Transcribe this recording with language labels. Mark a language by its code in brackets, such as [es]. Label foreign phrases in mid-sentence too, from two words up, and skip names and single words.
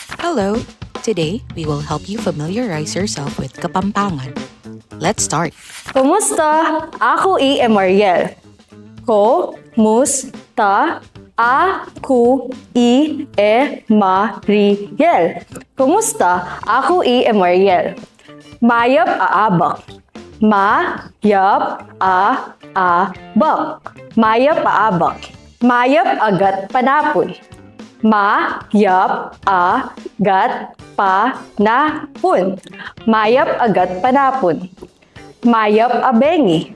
[en] Hello! Today, we will help you familiarize yourself with Kapampangan. Let's start. [pam] Kumusta? Ako Mariel. Kumusta? Ako Mariel. Kumusta? Ako Mariel. Mayap aabak. Mayap aabak. Mayap aabak. Mayap agat panapon. Mayap agat panapon. Mayap agat panapon. Mayap abengi.